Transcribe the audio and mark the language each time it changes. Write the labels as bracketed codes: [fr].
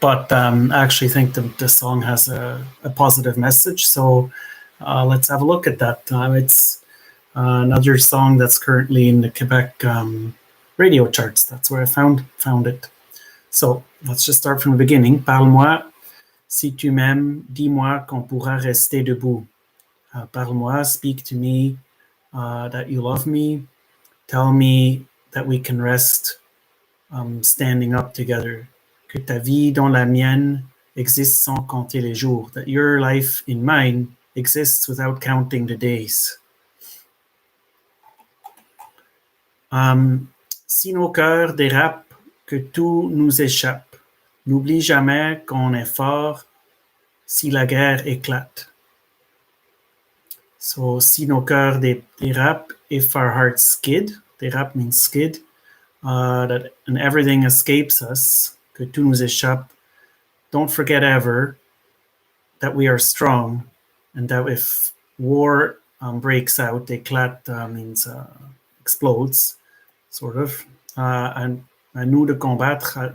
[en] But I actually think the song has a positive message. So let's have a look at that. It's another song that's currently in the Quebec radio charts. That's where I found it. So let's just start from the beginning. [fr] Parle-moi, si tu m'aimes, dis-moi qu'on pourra rester debout. Parle-moi, [en] speak to me that you love me. Tell me that we can rest standing up together. [fr] Que ta vie dans la mienne existe sans compter les jours. [en] That your life in mine exists without counting the days. [fr] Si nos cœurs dérapent, que tout nous échappe. N'oublie jamais qu'on est fort si la guerre éclate. [en] So, [fr] si nos cœurs dérapent, [en] if our hearts skid, dérapent means skid, and everything escapes us, [fr] que tout nous échappe, [en] don't forget ever that we are strong, and that if war breaks out, éclate means explodes, sort of, and [fr] à nous de combattre.